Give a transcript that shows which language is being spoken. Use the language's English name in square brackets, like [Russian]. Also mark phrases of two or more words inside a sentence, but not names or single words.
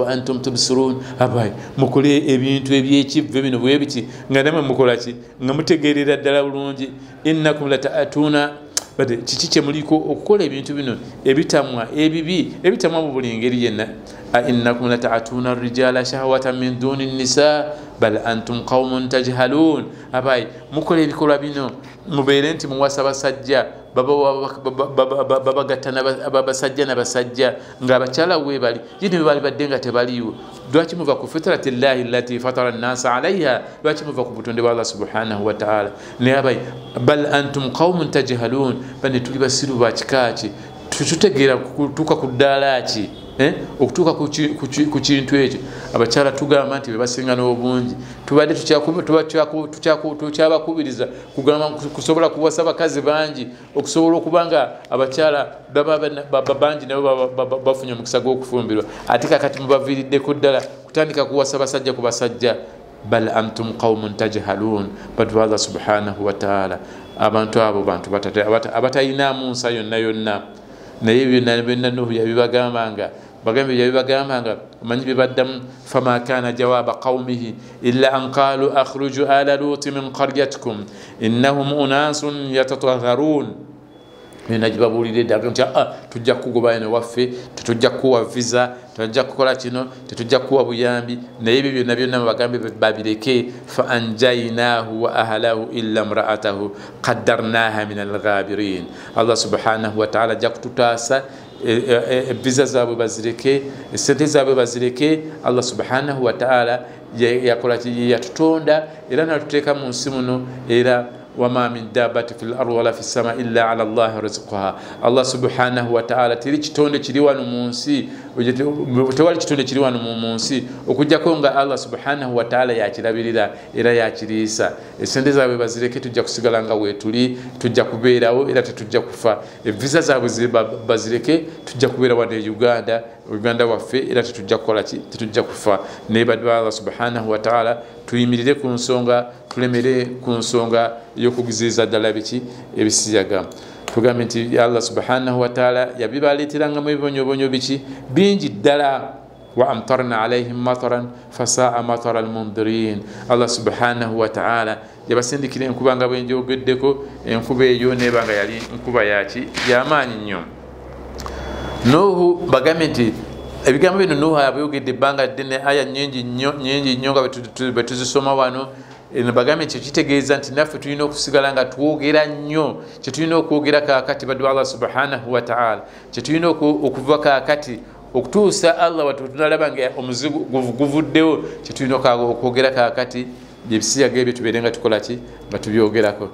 [Arabic] وأنتم تبصرون [Ganda] abai mukole ebintu ebyekivve bino bwe biti nga namwe mukola ki nga mutegeerera ddala bulungi [Arabic] إنكم لتأتون [Ganda] bade kiki kye muliko okukola ebintu bino ebitamwa ebitamwa mu buli ngeri yenna [Arabic] إنكم لتأتون الرجال شهوة من دون النساء بل أنتم قوم تجهلون [Ganda] abai mukola ebikolwa bino mubeere nti muwasa basajja babagattana abasajja n'abasajja ng'abakyala weebali yini bali badde nga tebaliiwo lwaki muva ku [Arabic] فطرة الله التي فطر الناس عليها [Ganda] lwaki muva ku butonde bwa Allah [Arabic] سبحانه وتعالى [Ganda] naye abayi [Arabic] بل أنتم قوم تجهلون [Ganda] bane tuli basiru ba kikaaki tutegeera kutuuka ku ddaala ki okutuuka ku kintu ekyo abakyala tugamba nti bebasinga n'obungi tubadde tukyabakubiriza kugamba kusobola kuwasa bakazi bangi okusobola okuba nga abakyala baba bangi nabo bafunye omukisa gw'okufumbirwa ate kakati mubaviiriddeko ddala kutandika kuwasa basajja ku basajja [Arabic] بل أنتم قوم تجهلون [Ganda] badu Allah [Arabic] سبحانه وتعالى [Ganda] abantu abo bantu abatayinaamu nsa yonna naye byonna Nuhu yabibagambanga manyi bibaddamu [Arabic] فما كان جواب قومه إلا أن قالوا أخرجوا آل لوط من قريتكم إنهم أناس يتطهرون [Ganda] nagibabuulira eddaga nti tujja kugoba eno waffe tetujja kuwa visa tujja kukola kino tetujja kuwa buyambi naye ebyo byonna mubagambe babireke [Arabic] فأنجيناه وأهله إلا امرأته قدرناها من الغابرين [Ganda] Allah [Arabic] سبحانه وتعالى [Ganda] ajja kututaasa visa zaabwe bazireke sente zaabwe bazireke Allah [Arabic] سبحانه وتعالى [Ganda] yakola yatutonda era natuteeka mu nsi muno era [Arabic] وما من دابة في الأرض ولا في السماء إلا على الله رزقها [Ganda] Allah [Arabic] سبحانه وتعالى [Ganda] teri kitonde kiri wano mu nsi tewali kitonde kiri wano mu nsi okujjako nga Allah [Arabic] سبحانه وتعالى [Ganda] yakirabirira era yakiriisa esente zaabwe bazireke tujja kusigala nga weetuli tujja kubeerawo era tetujja kufa visa zaabwe bazireke tujja kubeera wano e Uganda waffe era tetujja kukola ki tetujja kufa naye baddu Allah [Arabic] سبحانه وتعالى [Ganda] tuyimirire ku nsonga tulemere ku nsonga y'okugiziriza ddala biki ebisiyaga tugambe nti Allah [Arabic] سبحانه وتعالى [Ganda] yabibaleeterangamu ebibonyobonyo biki bingi ddala [Arabic] وأمطرنا عليهم مطرا فساء مطر المنذرين. الله سبحانه وتعالى [Ganda] yabasindikira enkuba nga bwe njogeddeko, enkuba eyo nebanga yali nkuba yamaanyi nnyo. Nuhu bagambe nti ebigambo bino Nuhu abyogedde ebbanga ddene, aya nyingi nnyo nga bwe tuzisoma wano. Bagambe nti kitegeeza nti naffe tulina okusigala nga twogera nnyo, kyetulina okwogera kaakati baddu Allah [Arabic] سبحانه وتعالى, [Ganda] kyetulina okuva kaakati okutuusa Allah watutunalaba nga omuzigo guvuddewo, kyetulina okwogera kaakati byebisiyaga ebyo tubeere nga tukolaki nga tubyogerako.